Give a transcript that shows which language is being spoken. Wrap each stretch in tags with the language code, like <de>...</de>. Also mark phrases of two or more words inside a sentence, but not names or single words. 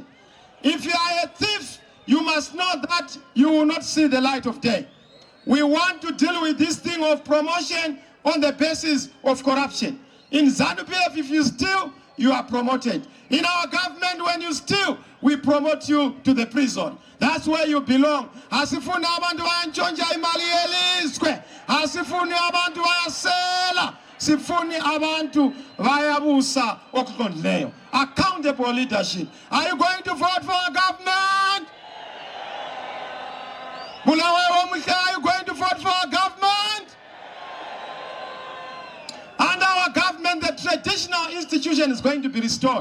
<en>If you are a thief, you must know that you will not see the light of day. We want to deal with this thing of promotion on the basis of corruption. In ZANU-PF, if you steal, you are promoted. In our government, when you steal, we promote you to the prison. That's where you belong.</en> <nd>Asifuni abantu bayantshontsha imali yelizwe. Asifuni abantu bayasela. Sifuni abantu bayabusa okuqondileyo.</nd> <en>Accountable leadership. Are you going to vote for a government? Bulawayo, are you going to vote for a government? Under our government, the traditional institution is going to be restored.</en>